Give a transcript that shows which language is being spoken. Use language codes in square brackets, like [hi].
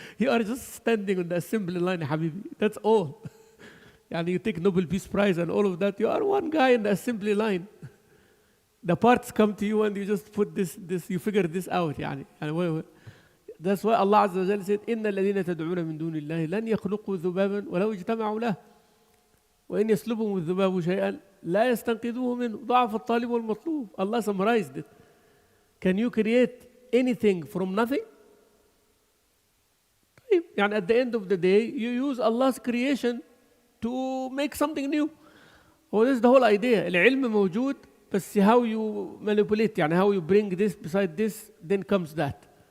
[en] You are just standing on the assembly line [ar] يا حبيبي. [en] That's all. [ar] يعني [en] you take Nobel Peace Prize and all of that. You are one guy in the assembly line. The parts come to you and you just put this you figure this out [ar] يعني. [en] That's why Allah Azza wa Jalla said [ar] إن الذين تدعون من دون الله لن يخلقوا ذبابا ولو اجتمعوا له. وإن يسلبهم الذباب شيئا لا يستنقذوه منه ضعف الطالب والمطلوب. [en] Allah summarized it. Can you create anything from nothing? [ar] يعني [en] at the end of the day you use Allah's creation to make something new. Well, this is the whole idea. [ar] العلم موجود بس [en] how you manipulate, [ar] يعني [en] how you bring this beside this, then comes that.